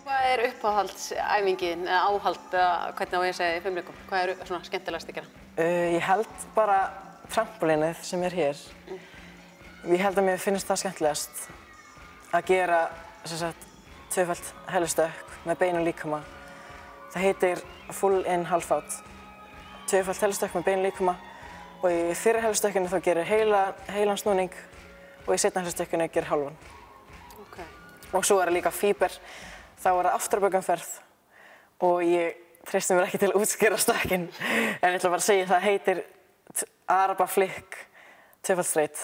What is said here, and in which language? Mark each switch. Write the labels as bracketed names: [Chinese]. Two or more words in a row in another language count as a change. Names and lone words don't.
[Icelandic] Hvað uppáhaldsæfingin eða áhald eða hvernig á ég að segja í fimleikum? Hvað svona skemmtilegast að gera? Ég held bara trampolínið sem hér. Ég held að mér finnst það skemmtilegast að gera tvöfalt hellistökk með beinum líkama. Það heitir [English] full in half out. [Icelandic] Tvöfalt hellistökk með beinum líkama og í fyrra hellistökkinu þá gerir heilan snúning og í seinna hellistökkinu gerir hálfan. Okay. Og svo það líka fíber, þá það afturbakumferð og ég treysti mér ekki til að útskýra stökkinn en ég ætla bara að segja það heitir Araba flick tvöfalt straight.